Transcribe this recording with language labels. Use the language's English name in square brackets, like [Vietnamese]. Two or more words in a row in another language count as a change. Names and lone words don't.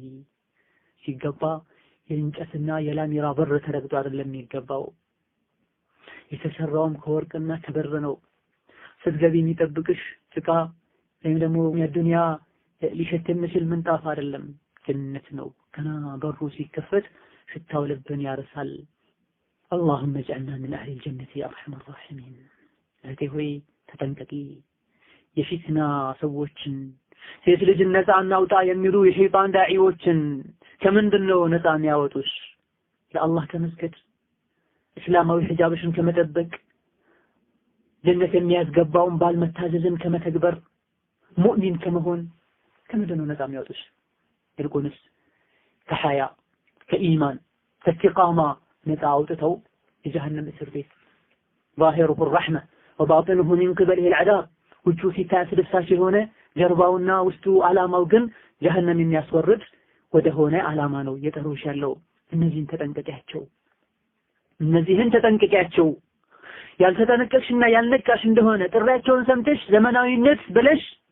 [Amharic] ሲገባ የእንጨትና የላሚራ በር ተረግጦ አይደለም የሚገባው። የተሰራውም ከወርቅና ከብር ነው። ስትገቢ የሚጠብቅሽ ጭቃ ወይም ደግሞ የዱንያ ሊሸት የሚችል ምንጣፍ አይደለም፣ ጀነት ነው። ገና በሩ ሲከፈት ሽታው ልብን ያርሳል። [Arabic] اللهم اجعلنا من أهل الجنة يا أرحم الراحمين። [Amharic] እህቴ ሆይ ተጠንቀቂ። የፊትና ሰዎችን ሴት ልጅ ነፃ እናውጣ የሚሉ የሸይጣን ዳዒዎችን ከምንድን ነው ነፃ የሚያወጡሽ? ለአላህ ከመስገድ እስላማዊ ሒጃብሽን ከመጠበቅ ጀነት የሚያስገባውን ባል መታዘዝን ከመተግበር ሙእሚን ከመሆን ከምንድን ነው ነፃ የሚያወጡሽ? ይልቁንስ ከሐያ ከኢማን ከኢስቲቃማ ነፃ አውጥተው የጀሃነም እስር ቤት [Arabic] ظاهره الرحمة وباطنه من قبله العذاب [Amharic] ውጩ ሲታይ አስደሳች የሆነ ጀርባውና ውስጡ ዓላማው ግን ጀሃነም የሚያስወርድ ወደ ሆነ ዓላማ ነው እየጠሩሽ ያለው። እነዚህን ተጠንቀቂያቸው። እነዚህን ተጠንቀቂያቸው። ያልተጠነቀቅሽና ያልነቃሽ እንደሆነ ጥሪያቸውን ሰምተሽ ዘመናዊነት ብለሽ